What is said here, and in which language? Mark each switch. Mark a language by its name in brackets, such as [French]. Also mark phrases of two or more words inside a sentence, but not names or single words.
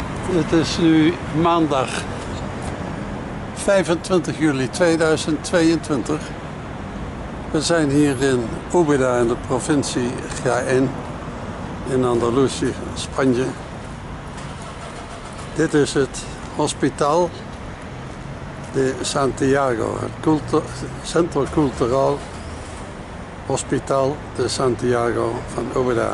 [Dutch] Het is nu maandag 25 juli 2022. We zijn hier in Úbeda in de provincie Jaén in Andalusië, Spanje. Dit is het Hospital de Santiago, het Centro Cultural Hospital de Santiago van Úbeda.